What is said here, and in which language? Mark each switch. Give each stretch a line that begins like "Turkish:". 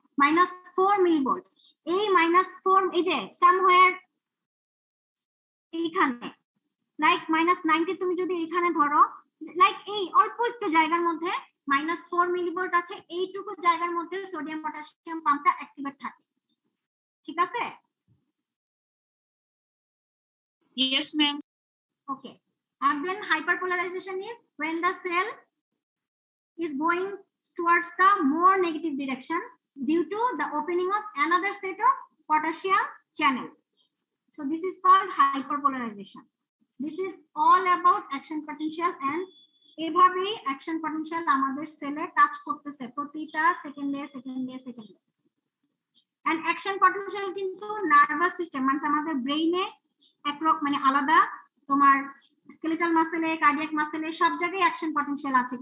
Bangla: Minus 4 millivolt. এই minus 4, এই যে সামহোয়ার এইখানে, লাইক মাইনাস 90 তুমি যদি এখানে ধরো, লাইক এই অল্প একটু জায়গার মধ্যে মাইনাস 4 মিলিভোল্ট আছে, এইটুকু জায়গার মধ্যে সোডিয়াম পটাশিয়াম পাম্পটা অ্যাক্টিভেট থাকে, ঠিক আছে?
English: Yes ma'am. Okay, and then hyperpolarization is when the cell is going towards the more negative direction due to the opening of another set of potassium channel. So this is called hyperpolarization. This is all about action potential,
Bangla: and এভাবেই action potential আমাদের সেলে কাজ করতেছে প্রতিটা সেকেন্ডে। And action potential কিন্তু nervous system, মানে আমাদের ব্রেইনে মানে আলাদা, তোমার স্কেলেটাল মাসেলে, কার্ডিয়াক মাসেলে, সব জায়গায় অ্যাকশন পটেনশিয়াল আছে।